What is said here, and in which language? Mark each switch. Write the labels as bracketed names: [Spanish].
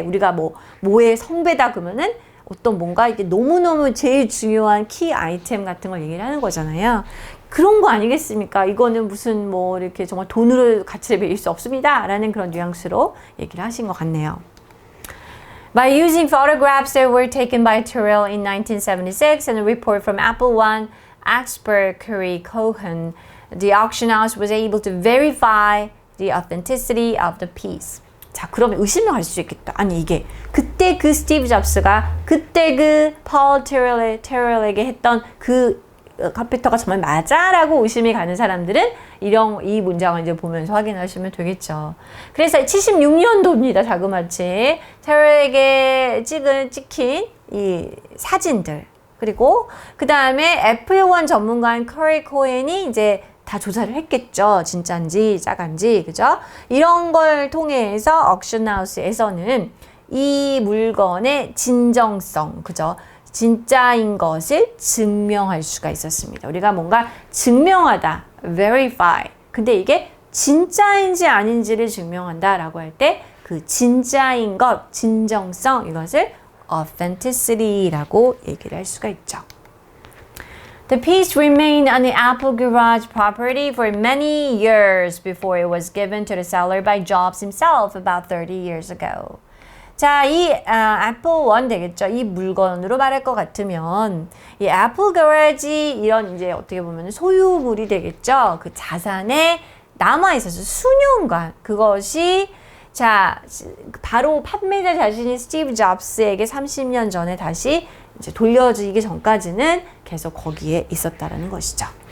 [Korean] 우리가 뭐의 성배다 그러면은 어떤 뭔가 이게 너무너무 제일 중요한 키 아이템 같은 걸 얘기를 하는 거잖아요. 그런 거 아니겠습니까? 이거는 무슨 이렇게 정말 돈으로 가치를 매길 수 없습니다. 라는 그런 뉘앙스로 얘기를 하신 것 같네요. [English] By using photographs that were taken by Terrell in 1976 and a report from Apple One expert Curry Cohen, the auction house was able to verify the authenticity of the piece. [Korean] 자, 그러면 의심을 할 수 있겠다. 아니, 이게 그때 그 스티브 잡스가 그때 그 폴 테럴에게 했던 그 컴퓨터가 정말 맞아라고 의심이 가는 사람들은 이 문장을 이제 보면서 확인하시면 되겠죠. 그래서 76년도입니다. 자그마치 테럴에게 찍힌 이 사진들, 그리고 그 다음에 애플원 전문가인 커리 코헨이 이제 다 조사를 했겠죠. 진짜인지 짜간지, 그죠? 이런 걸 통해서 옥션하우스에서는 이 물건의 진정성, 그죠? 진짜인 것을 증명할 수가 있었습니다. 우리가 뭔가 증명하다, verify. 근데 이게 진짜인지 아닌지를 증명한다라고 할 때 그 진짜인 것, 진정성, 이것을 authenticity라고 얘기를 할 수가 있죠. [English] The piece remained on the Apple Garage property for many years before it was given to the seller by Jobs himself about 30 years ago. [Korean] 자, 이 애플 원 되겠죠. 이 물건으로 말할 것 같으면 이 애플 가라지 이런 이제 어떻게 보면 소유물이 되겠죠. 그 자산에 남아 있어서 수년간 그것이 자 바로 판매자 자신이 스티브 잡스에게 30년 전에 다시 이제 돌려주기 전까지는 계속 거기에 있었다라는 것이죠.